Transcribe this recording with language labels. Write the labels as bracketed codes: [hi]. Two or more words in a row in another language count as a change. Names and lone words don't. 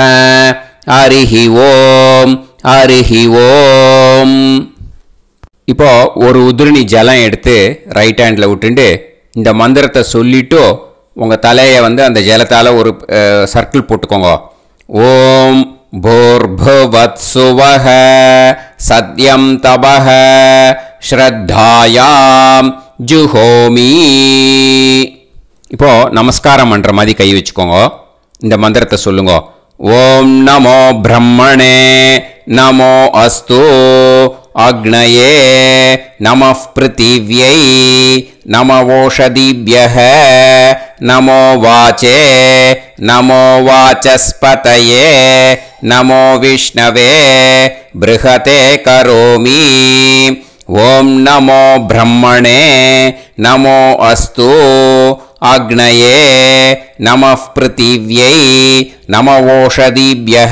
[sa] हरिः ॐ हरिः ॐ. [ta] இப்போ ஒரு உதிரணி ஜலம் எடுத்து [en] right handil [ta] விட்டுண்டு இந்த மந்திரத்தை சொல்லிட்டு உங்கள் தலையை அந்த ஜலத்தால் ஒரு சர்க்கிள் போட்டுக்கோங்க. [sa] ஓம் भूर्भुवत्सुवः सत्यं तपः श्रद्धायां जुहोमि. [ta] இப்போ நமஸ்காரம் பண்ணுற மாதிரி கை வச்சுக்கோங்க. இந்த மந்திரத்தை சொல்லுங்க. [sa] ॐ नमो ब्रह्मणे नमो अस्तु अग्नये नमः पृथिव्यै नमो ओषधीभ्यः नमो वाचे नमो वाचस्पतये नमो विष्णवे बृहते करोमि ॐ नमो ब्रह्मणे नमो अस्तु अग्नये नमः पृथिव्यै नमो ओषधीभ्यः